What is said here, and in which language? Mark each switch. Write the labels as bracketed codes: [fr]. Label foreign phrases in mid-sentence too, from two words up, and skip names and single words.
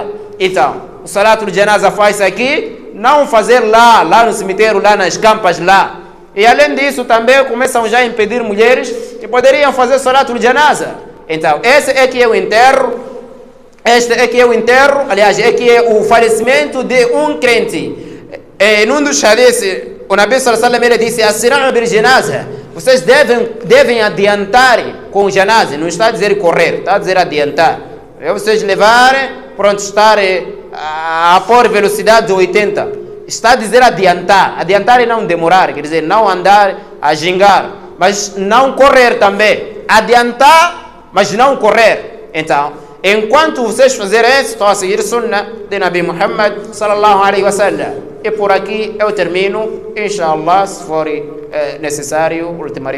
[pt] Então, o [ar] صلاة الجنازة [pt] faz aqui, não fazer lá no cemitério, lá nas campas lá. E além disso também começam já a impedir mulheres que poderiam fazer [ar] صلاة الجنازة. [pt] Então, esse é que é o enterro. Este é que é o enterro, aliás, é que é o falecimento de um crente. Num dos hadiths, o Nabi [ar] صلى الله عليه وسلم [pt] ele disse: [ar] "أسرعوا بالجنازة." [pt] Vocês devem adiantar com o janaza. Não está a dizer correr, está a dizer adiantar. É vocês levarem, pronto, estar a pôr velocidade de 80. Está a dizer adiantar. Adiantar é não demorar, quer dizer, não andar a gingar, mas não correr também. Adiantar, mas não correr. Então, enquanto vocês fizerem isso, estão a seguir Sunnah de Nabi Muhammad [ar] صلى الله عليه وسلم. [pt] E por aqui eu termino, inshallah, se for necessário, ultimarei.